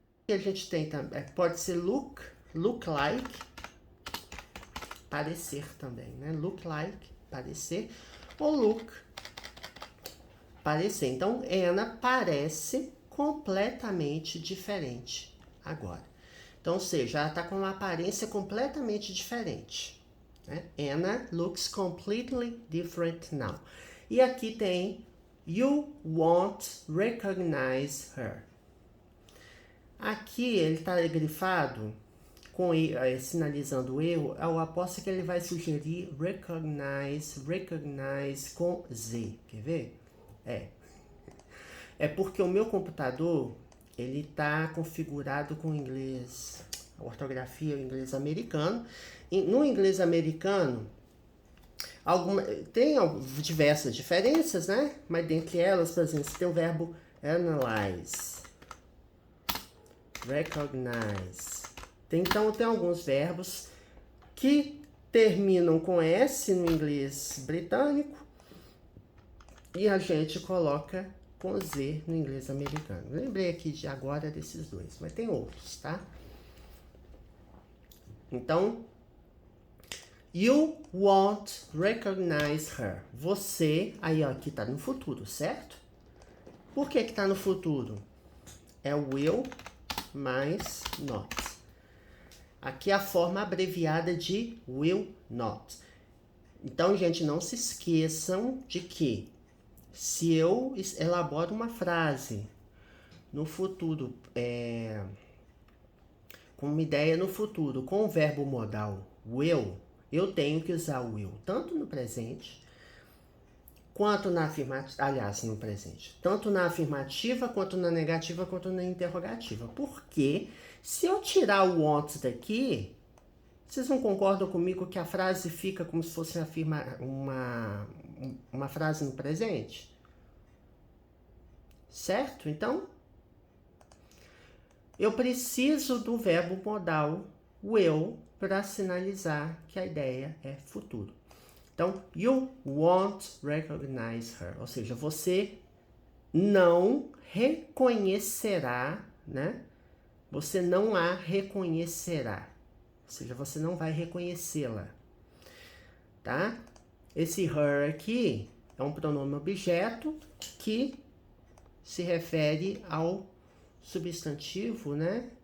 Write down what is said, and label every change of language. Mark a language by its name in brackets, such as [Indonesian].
[Portuguese] E a gente tem também, pode ser look like, parecer também, né? Look like, parecer, ou look, parecer. Então, Anna parece completamente diferente agora. Então, ou seja, ela está com uma aparência completamente diferente. Né? [English] Anna looks completely different now. [Portuguese] E aqui tem [English] you won't recognize her. [Portuguese] Aqui ele está grifado, sinalizando o erro. Eu aposto que ele vai sugerir recognize com Z. Quer ver? É porque o meu computador ele está configurado com inglês, a ortografia em inglês americano. No inglês americano, tem diversas diferenças, né? Mas dentre elas, por exemplo, você tem o verbo analyze, recognize. Então, tem alguns verbos que terminam com S no inglês britânico e a gente coloca com Z no inglês americano. Lembrei aqui de agora desses dois, mas tem outros, tá? Então, [English] you won't recognize her. [Portuguese] Você, aí ó, aqui tá no futuro, certo? Por que que tá no futuro? É will mais not. Aqui é a forma abreviada de will not. Então, gente, não se esqueçam de que se eu elaboro uma frase no futuro, com uma ideia no futuro, com o verbo modal will, eu tenho que usar o will tanto no presente, quanto na afirmativa, aliás, no presente, tanto na afirmativa, quanto na negativa, quanto na interrogativa. Porque se eu tirar o want daqui, vocês não concordam comigo que a frase fica como se fosse uma frase no presente? Certo? Então, eu preciso do verbo modal will para sinalizar que a ideia é futuro. Então, [English] you won't recognize her. [Portuguese] Ou seja, você não reconhecerá, né? Você não a reconhecerá. Ou seja, você não vai reconhecê-la. Tá? Esse her aqui é um pronome objeto que se refere ao substantivo, né?